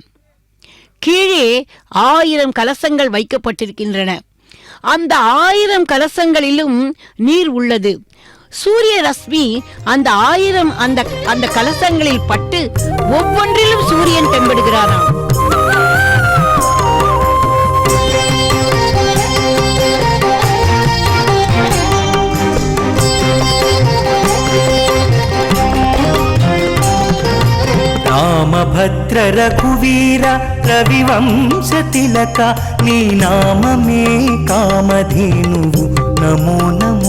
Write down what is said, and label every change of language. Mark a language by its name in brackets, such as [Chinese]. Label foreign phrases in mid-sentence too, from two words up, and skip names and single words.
[Tamil] கீழே 1000 கலசங்கள் வைக்கப்பட்டிருக்கின்றன. அந்த 1000 கலசங்களிலும் நீர் உள்ளது. சூரிய ரஷ்மி அந்த 1000 அந்த கலசங்களில் பட்டு ஒவ்வொன்றிலும் சூரியன் தென்படுகிறாராம். [Telugu] రామభద్ర రఘువీర రవివంశ తిలక నీ నామమే కామధేనువు నమో నమో.